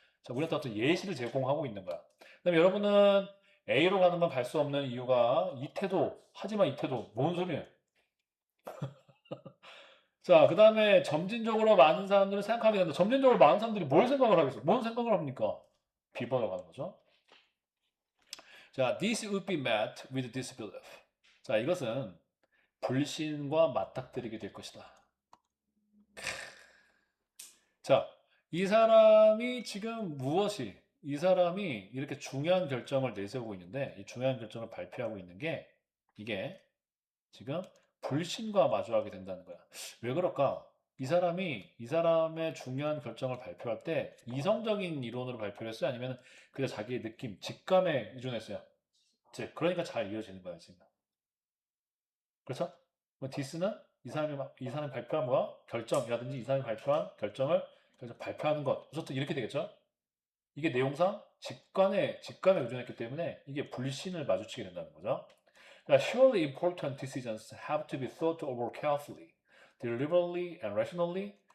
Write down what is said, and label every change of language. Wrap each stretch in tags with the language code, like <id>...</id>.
<ko>자, 우리한테 어떤 예시를 제공하고 있는 거야. 그다음에 여러분은 A로 가는 건 갈 수 없는 이유가 이 태도, 하지만 이 태도, 뭔 소리예요? 자, 그 다음에 점진적으로 많은 사람들은 생각하게 된다. 점진적으로 많은 사람들이 뭘 생각을 하겠어? 뭔 생각을 합니까? 비번을 가는 거죠.</ko> <en>자, this would be met with disbelief.</en> <ko>자, 이것은 불신과 맞닥뜨리게 될 것이다. 자, 이 사람이 지금 이 사람이 이렇게 중요한 결정을 내세우고 있는데, 이 중요한 결정을 발표하고 있는 게, 이게 지금 불신과 마주하게 된다는 거야. 왜 그럴까? 이 사람의 중요한 결정을 발표할 때 이성적인 이론으로 발표를 했어요? 아니면 그냥 자기의 느낌, 직감에 의존했어요? 그러니까 잘 이어지는 거야, 지금. 그렇죠? 뭐 디스는 이 사람이 발표한 뭐야? 결정이라든지 이 사람이 발표한 결정 발표하는 것. 어쨌든 이렇게 되겠죠? 이게 내용상 직감에 의존했기 때문에 이게 불신을 마주치게 된다는 거죠. 그러니까</ko> <en>surely important decisions have to be thought over carefully, deliberately and rationally.</en>